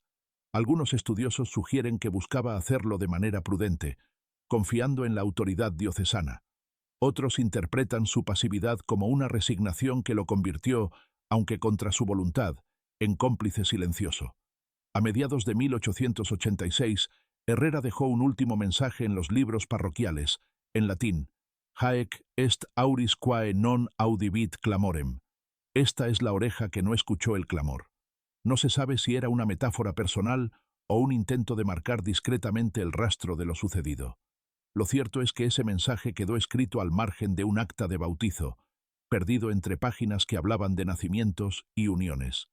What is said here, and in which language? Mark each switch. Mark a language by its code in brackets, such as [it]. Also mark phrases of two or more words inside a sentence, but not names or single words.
[es] Algunos estudiosos sugieren que buscaba hacerlo de manera prudente, confiando en la autoridad diocesana. Otros interpretan su pasividad como una resignación que lo convirtió, aunque contra su voluntad, en cómplice silencioso. A mediados de 1886, Herrera dejó un último mensaje en los libros parroquiales, en latín: [la] «Haec est auris quae non audivit clamorem». [es] Esta es la oreja que no escuchó el clamor. No se sabe si era una metáfora personal o un intento de marcar discretamente el rastro de lo sucedido. Lo cierto es que ese mensaje quedó escrito al margen de un acta de bautizo, perdido entre páginas que hablaban de nacimientos y uniones.